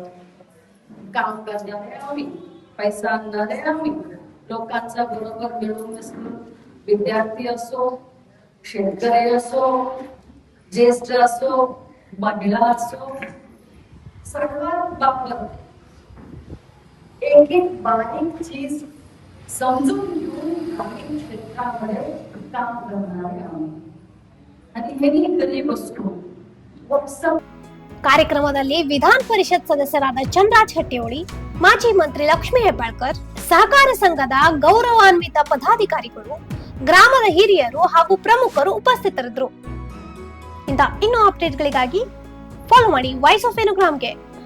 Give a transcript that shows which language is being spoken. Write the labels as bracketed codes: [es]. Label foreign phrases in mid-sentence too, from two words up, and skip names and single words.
[mr] काम करणारे आम्ही, पैसा आणणारे आम्ही, लोकांचा बरोबर मिळून मिसळून विद्यार्थी असो, शेतकरी असो, ज्येष्ठ असो, महिला असो, सर्वात बाबत एक एक बारीक चीज समजून घेऊन ग्रामीण क्षेत्रामध्ये काम करणारे आम्ही. आणि हे घरी बसतो व्हॉट्सअप. [kn] ಕಾರ್ಯಕ್ರಮದಲ್ಲಿ ವಿಧಾನ ಪರಿಷತ್ ಸದಸ್ಯರಾದ ಚಂದ್ರಾಜ್ ಹಟ್ಟಿಹೊಳಿ, ಮಾಜಿ ಮಂತ್ರಿ ಲಕ್ಷ್ಮೀ ಹೆಬ್ಬಾಳ್ಕರ್, ಸಹಕಾರ ಸಂಘದ ಗೌರವಾನ್ವಿತ ಪದಾಧಿಕಾರಿಗಳು, ಗ್ರಾಮದ ಹಿರಿಯರು ಹಾಗೂ ಪ್ರಮುಖರು ಉಪಸ್ಥಿತರಿದ್ದರು. ಇಂಥ ಇನ್ನೂ ಅಪ್ಡೇಟ್ಗಳಿಗಾಗಿ ಫಾಲೋ ಮಾಡಿ ವಾಯ್ಸ್ ಆಫ್ ಏನುಗ್ರಾಮ್ಗೆ.